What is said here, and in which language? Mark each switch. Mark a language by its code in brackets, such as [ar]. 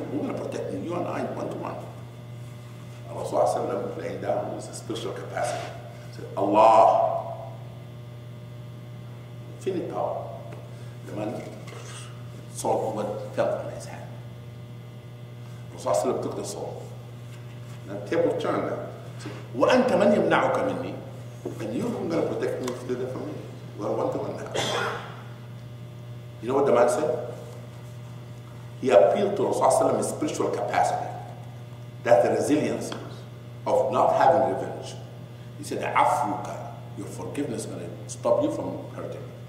[en] Who's going to protect me? You and I, one to one. Rasulullah laying down with a spiritual capacity. Said, Allah. Infinite power. The man sword fell on his hand. Rasulullah took the sword. And the table turned down. [ar] Said, وَأَنْتَ مَنْ يَمْنَعُكَ مِنِّي. [en] And you're going to protect me if you do that for me. We're one to one now. You know what the man said? He appealed to Rasulullah's spiritual capacity. That's the resilience of not having revenge. He said, Afuka, your forgiveness is going to stop you from hurting.